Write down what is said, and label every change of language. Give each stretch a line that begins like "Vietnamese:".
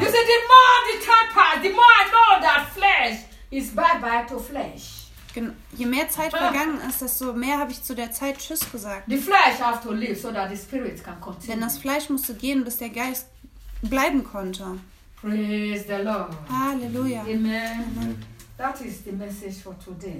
English: You see, the more the time passed, the more I know that flesh is bye-bye to flesh.
German: Je mehr Zeit vergangen ist, desto mehr habe ich zu der Zeit Tschüss gesagt.
English: The flesh has to live, so that the spirit can continue.
German: Denn das Fleisch musste gehen, bis der Geist bleiben konnte.
English: Praise the Lord. Hallelujah. Amen. Amen. That is the message for today.